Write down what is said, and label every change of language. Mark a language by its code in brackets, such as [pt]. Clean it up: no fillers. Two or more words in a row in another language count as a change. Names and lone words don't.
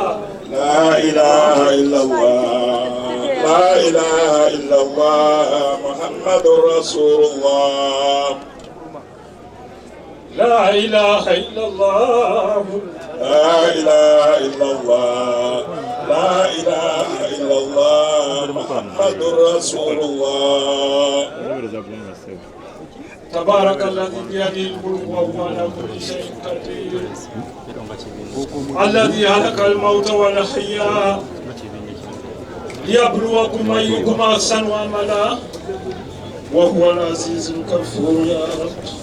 [ar] لا إله إلا الله، لا إله إلا الله، محمد رسول الله. لا إله إلا الله, لا إله إلا الله، لا إله إلا الله، محمد رسول الله. تبارك الذي بيده الملك وهو على كل شيء قدير الذي خلق الموت والحياة ليبلوكم أيكم أحسن عملا وهو العزيز الغفور يا رب.